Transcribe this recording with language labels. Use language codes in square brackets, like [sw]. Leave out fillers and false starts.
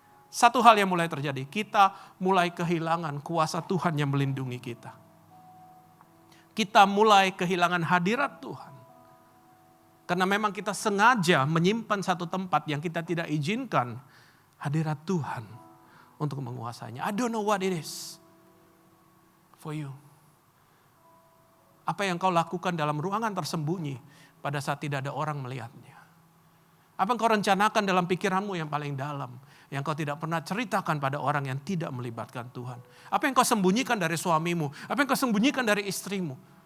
[id] Satu hal yang mulai terjadi, kita mulai kehilangan kuasa Tuhan yang melindungi kita. Kita mulai kehilangan hadirat Tuhan. Karena memang kita sengaja menyimpan satu tempat yang kita tidak izinkan hadirat Tuhan untuk menguasainya. [en] I don't know what it is for you. [id] Apa yang kau lakukan dalam ruangan tersembunyi pada saat tidak ada orang melihatnya. Apa yang kau rencanakan dalam pikiranmu yang paling dalam, yang kau tidak pernah ceritakan pada orang yang tidak melibatkan Tuhan. Apa yang kau sembunyikan dari suamimu, apa yang kau sembunyikan dari istrimu.